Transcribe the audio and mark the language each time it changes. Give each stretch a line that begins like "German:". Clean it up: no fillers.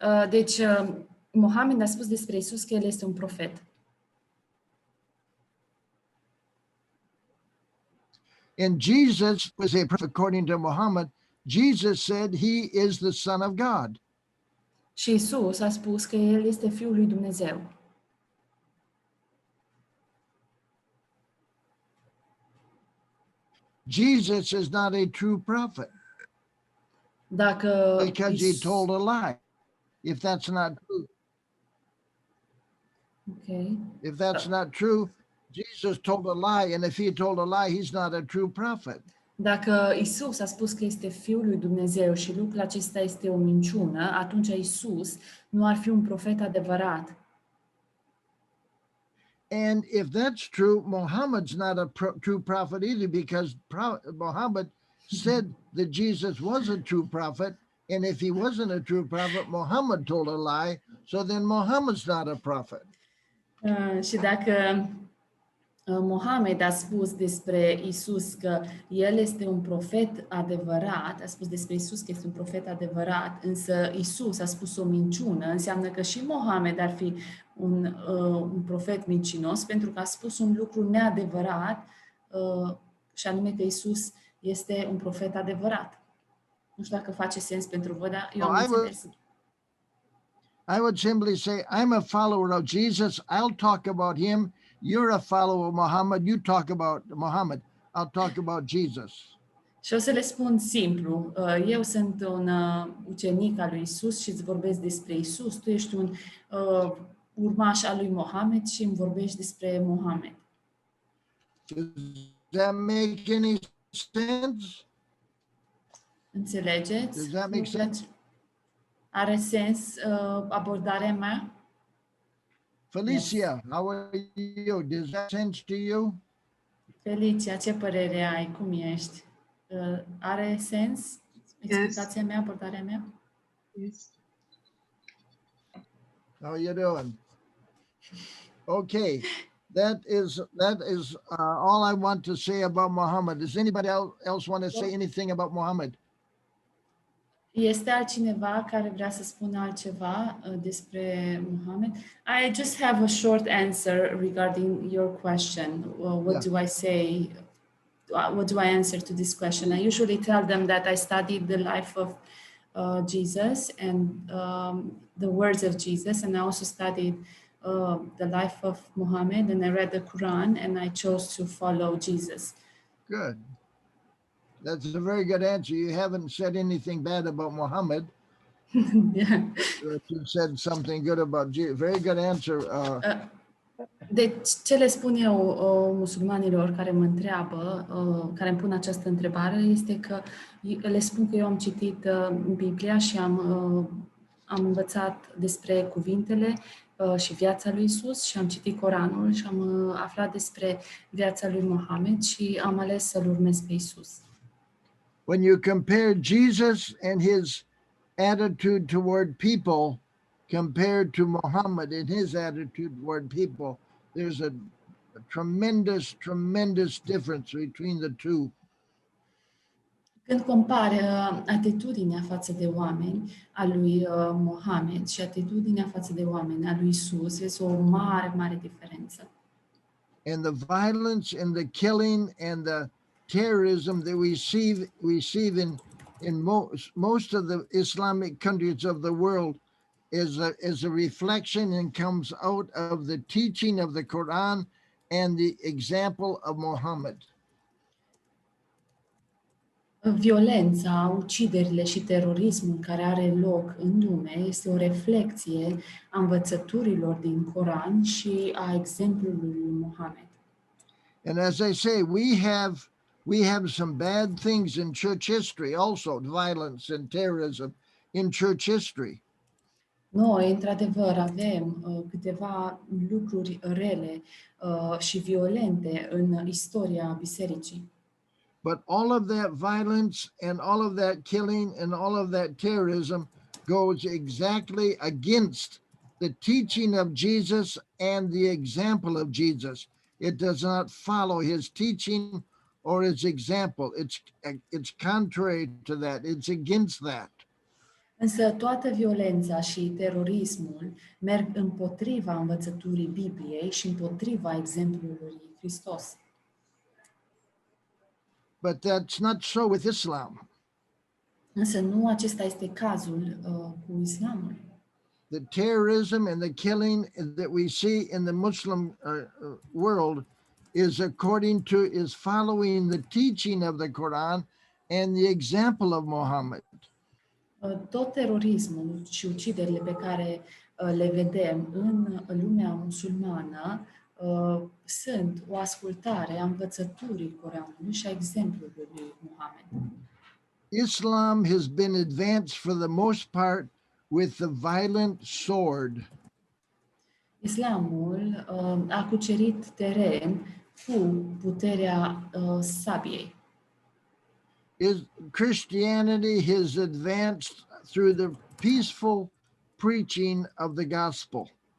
Romanian: Deci, Mohamed a spus despre Isus că el este un profet.
English: And Jesus was a prophet according to Muhammad. Jesus said he is the Son of God.
Romanian: Și Isus a spus că el este Fiul lui Dumnezeu.
English: Jesus is not a true prophet
Romanian: Dacă
English: because he told a lie. If that's not true, Ok. if that's not true, Jesus told a lie, and if he told a lie, he's not a true prophet.
Romanian: Dacă Isus a spus că este Fiul lui Dumnezeu și lucrul acesta este o minciună, atunci Isus nu ar fi un profet adevărat.
English: And if that's true, Muhammad's not a true prophet either, because Muhammad said that Jesus was a true prophet, and if he wasn't a true prophet, Muhammad told a lie, so then Muhammad's not a prophet.
Romanian: Și dacă Mohamed a spus despre Isus că el este un profet adevărat, a spus despre Isus că este un profet adevărat, însă Isus a spus o minciună, înseamnă că și Mohamed ar fi un profet mincinos, pentru că a spus un lucru neadevărat, și anume că Isus este un profet adevărat. Nu știu dacă face sens pentru voi, dar eu am înțeles.
English: I would simply say, I'm a follower of Jesus. I'll talk about him. You're a follower of Muhammad. You talk about Muhammad. I'll talk about Jesus.
Romanian: Și o să le spun simplu. Eu sunt un ucenic al lui Isus și îți vorbesc despre Isus. Tu ești un urmaș al lui Mohamed și îmi vorbești despre Mohamed.
English: Does that make any sense?
Romanian: Înțelegeți?
English: Does that make sense?
Romanian: Are sens abordarea mea?
English: Felicia, how are you? Does that sense to you?
Romanian: Felicia, ce părere ai? Cum ești? Are sens explicația mea, abordarea mea?
English: Yes. How you doing? Okay, that is all I want to say about Muhammad. Does anybody else want to say anything about Muhammad?
Romanian: Este altcineva care vrea să spună altceva despre Mohamed?
English: I just have a short answer regarding your question. What do I say? What do I answer to this question? I usually tell them that I studied the life of Jesus and the words of Jesus, and I also studied the life of Mohammed, and I read the Quran, and I chose to follow Jesus. Good. That's a very good answer. You haven't said anything bad about Muhammad. Yeah. You said something good about Jesus. Very good answer.
Romanian: Deci, ce le spun eu musulmanilor care mă întreabă, care îmi pun această întrebare, este că le spun că eu am citit Biblia și am învățat despre cuvintele și viața lui Isus și am citit Coranul și am aflat despre viața lui Mohamed și am ales să-L urmez pe Isus.
English: When you compare Jesus and his attitude toward people compared to Muhammad and his attitude toward people, there's a tremendous difference between the two.
Romanian: Când compari atitudinea față de oameni a lui Mohamed și atitudinea față de oameni a lui Isus, este o mare diferență.
English: And the violence and the killing and the terrorism that we see in most of the Islamic countries of the world is a reflection and comes out of the teaching of the Quran and the example of Mohammed.
Romanian: Violența, uciderile și terorismul care are loc în lume este o reflecție a învățăturilor din Coran și a exemplului lui Mohamed.
English: And as I say, we have some bad things in church history also, violence and terrorism in church history.
Romanian: Noi, într-adevăr, avem câteva lucruri rele și violente în istoria bisericii.
English: But all of that violence and all of that killing and all of that terrorism goes exactly against the teaching of Jesus and the example of Jesus. It does not follow his teaching or his example. It's contrary to that. It's against that.
Romanian: Însă toată violența și terorismul merg împotriva învățăturii Bibliei și împotriva exemplului lui Hristos.
English: But that's not so with Islam.
Romanian: Însă nu acesta este cazul cu islamul.
English: The terrorism and the killing that we see in the Muslim world is following the teaching of the Quran and the example of Muhammad.
Romanian: Tot terorismul și uciderile pe care le vedem în lumea musulmană sunt o ascultare a învățăturii Coranului și a exemplului lui Mohamed.
English: Islam has been advanced for the most part with the violent sword.
Romanian: Islamul a cucerit teren cu puterea sabiei.
English: Christianity has advanced through the peaceful preaching of the gospel.